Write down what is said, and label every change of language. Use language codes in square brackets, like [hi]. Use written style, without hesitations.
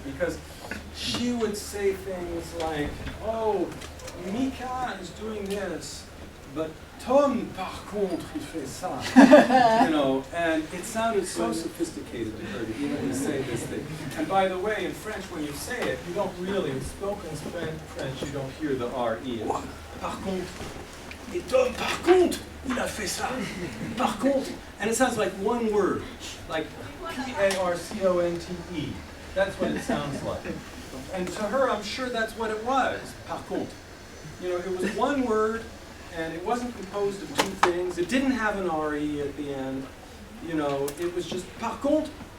[en] Because she would say things like, oh, Mika is doing this, but Tom, [fr] par contre, il fait ça. [en] You know, and it sounded so sophisticated to her to even say this thing. And by the way, in French, when you say it, you don't really, in spoken French, you don't hear the R-E. [fr] Par contre, et Tom, par contre, il a fait ça. Par contre. [en] And it sounds like one word, like P-A-R-C-O-N-T-E. That's what it sounds like. And to her, I'm sure that's what it was, par contre. You know, it was one word, and it wasn't composed of two things. It didn't have an R-E at the end. You know, it was just par contre.